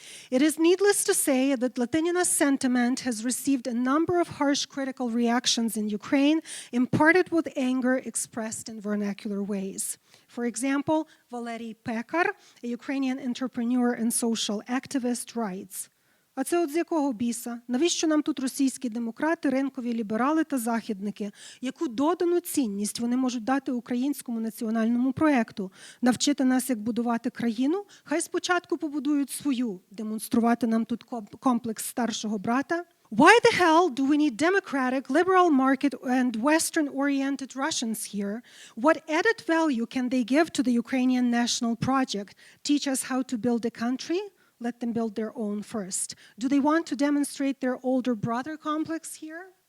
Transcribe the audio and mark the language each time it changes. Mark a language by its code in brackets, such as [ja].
[en] It is needless to say that Latynina's sentiment has received a number of harsh critical reactions in Ukraine, imparted with anger expressed in vernacular ways. For example, Valery Pekar, a Ukrainian entrepreneur and social activist, writes, [uk] «А це от з якого біса? Навіщо нам тут російські демократи, ринкові ліберали та західники? Яку додану цінність вони можуть дати українському національному проєкту? Навчити нас, як будувати країну? Хай спочатку побудують свою, демонструвати нам тут комплекс старшого брата?» [en] Why the hell do we need democratic, liberal market and Western-oriented Russians here? What added value can they give to the Ukrainian national project? Teach us how to build a country? Let them build their own first. Do they want to demonstrate their older brother complex here?